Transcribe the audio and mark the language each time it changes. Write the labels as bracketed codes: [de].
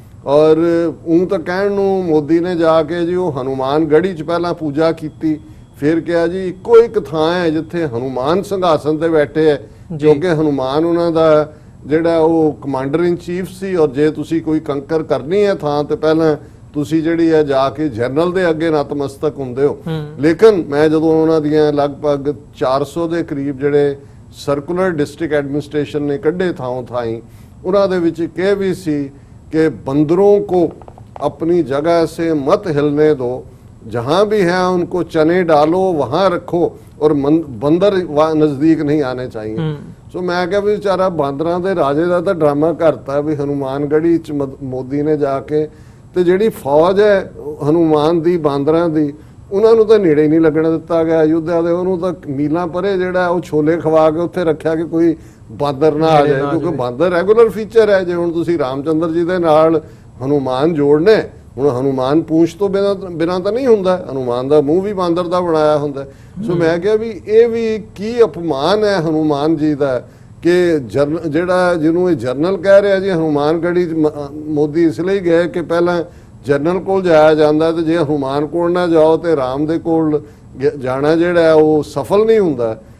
[pa] ਔਰ ਉਹ ਤਾਂ ਕਹਿਣ ਨੂੰ ਮੋਦੀ ਨੇ ਜਾ ਕੇ ਜੀ ਉਹ ਹਨੂਮਾਨ ਗੜੀ 'ਚ ਪਹਿਲਾਂ ਪੂਜਾ ਕੀਤੀ, ਫਿਰ ਕਿਹਾ ਜੀ ਇੱਕੋ ਇੱਕ ਥਾਂ ਹੈ ਜਿੱਥੇ ਹਨੂਮਾਨ ਸਿੰਘਾਸਨ ਤੇ ਬੈਠੇ ਹੈ, ਕਿਉਂਕਿ ਹਨੂਮਾਨ ਉਹਨਾਂ ਦਾ ਜਿਹੜਾ ਉਹ ਕਮਾਂਡਰ ਇਨ ਚੀਫ ਸੀ। ਔਰ ਜੇ ਤੁਸੀਂ ਕੋਈ ਕੰਕਰ ਕਰਨੀ ਹੈ ਥਾਂ ਤੇ ਪਹਿਲਾਂ ਤੁਸੀਂ ਜਿਹੜੀ ਹੈ ਜਾ ਕੇ ਜਨਰਲ ਦੇ ਅੱਗੇ ਨਤਮਸਤਕ ਹੁੰਦੇ ਹੋ। ਲੇਕਿਨ ਮੈਂ ਜਦੋਂ ਉਹਨਾਂ ਦੀਆਂ ਲਗਭਗ 400 ਦੇ ਕਰੀਬ ਜਿਹੜੇ ਸਰਕੂਲਰ ਡਿਸਟ੍ਰਿਕਟ ਐਡਮਿਨਿਸਟ੍ਰੇਸ਼ਨ ਨੇ ਕੱਢੇ ਥਾਂ ਥਾਈਂ, ਉਹਨਾਂ ਦੇ ਵਿੱਚ ਇਹ ਵੀ ਸੀ [hi] कि बंदरों को अपनी जगह से मत हिलने दो, जहां भी है उनको चने डालो वहां रखो और बंदर नजदीक नहीं आने चाहिए। [pa] सो मैं क्या भी बेचारा बांदरां दे राजे दा तां ड्रामा करता भी हनुमानगढ़ी च मोदी ने जाके ते जिहड़ी फौज है हनुमान दी बांदरां दी ਉਹਨਾਂ ਨੂੰ ਤਾਂ ਨੇੜੇ ਨਹੀਂ ਲੱਗਣ ਦਿੱਤਾ ਗਿਆ ਅਯੁੱਧਿਆ ਦੇ। ਉਹਨੂੰ ਤਾਂ ਮੀਲਾਂ ਪਰੇ ਜਿਹੜਾ ਉਹ ਛੋਲੇ ਖਵਾ ਕੇ ਉੱਥੇ ਰੱਖਿਆ ਕਿ ਕੋਈ ਬਾਂਦਰ ਨਾ ਆ ਜਾਏ, ਕਿਉਂਕਿ ਬਾਂਦਰ ਰੈਗੂਲਰ ਫੀਚਰ ਹੈ। ਜੇ ਹੁਣ ਤੁਸੀਂ ਰਾਮਚੰਦਰ ਜੀ ਦੇ ਨਾਲ ਹਨੂਮਾਨ ਜੋੜਨੇ, ਹੁਣ ਹਨੂਮਾਨ ਪੂੰਛ ਤੋਂ ਬਿਨਾਂ ਤਾਂ ਨਹੀਂ ਹੁੰਦਾ, ਹਨੂਮਾਨ ਦਾ ਮੂੰਹ ਵੀ ਬਾਂਦਰ ਦਾ ਬਣਾਇਆ ਹੁੰਦਾ। ਸੋ ਮੈਂ ਕਿਹਾ ਵੀ ਇਹ ਵੀ ਕੀ ਅਪਮਾਨ ਹੈ ਹਨੂਮਾਨ ਜੀ ਦਾ ਕਿ ਜਿਹੜਾ ਜਿਹਨੂੰ ਇਹ ਜਰਨਲ ਕਹਿ ਰਿਹਾ ਜੀ ਹਨੂਮਾਨਗੜੀ ਮੋਦੀ ਇਸ ਲਈ ਗਏ ਕਿ ਪਹਿਲਾਂ ਜਨਰਲ ਕੋਲ ਜਾਇਆ ਜਾਂਦਾ ਤੇ ਜੇ ਹਨੂਮਾਨ ਕੋਲ ਨਾ ਜਾਓ ਤੇ ਰਾਮ ਦੇ ਕੋਲ ਜਾਣਾ ਜਿਹੜਾ ਉਹ ਸਫਲ ਨਹੀਂ ਹੁੰਦਾ।